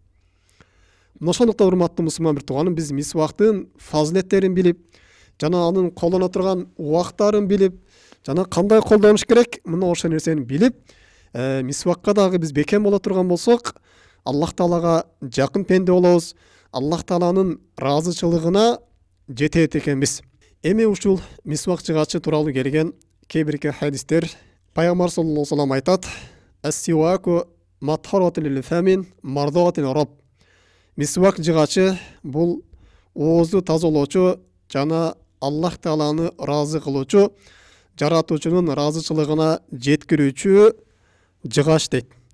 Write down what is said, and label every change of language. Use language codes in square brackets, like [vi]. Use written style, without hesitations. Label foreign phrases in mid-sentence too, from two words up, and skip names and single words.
[ky] Ошондуктан урматтуу мусулман бир туганым, биз мисвактын фазилеттерин билип, жана анын колдоно турган убактарын билип, жана кандай колдонуш керек, мына ошол нерсени билип, мисвакка дагы биз бекем боло турган болсок, Аллах Таалага жакын пенде болобуз, Аллах Тааланын ыраазычылыгына жетет экенбиз. Эми ушул мисвак жыгачы тууралуу келген кээ бирки хадистер, пайгамбар [ar] صلى الله عليه وسلم [ky] айтат: [ar] "السواك مطهرة للفم مرضاة للرب". [ky] Мисвак жыгачы бул оозду тазалоочу жана Аллах Тааланы ыраазы кылуучу, жаратуучунун ыраазычылыгына жеткирүүчү жыгач дейт.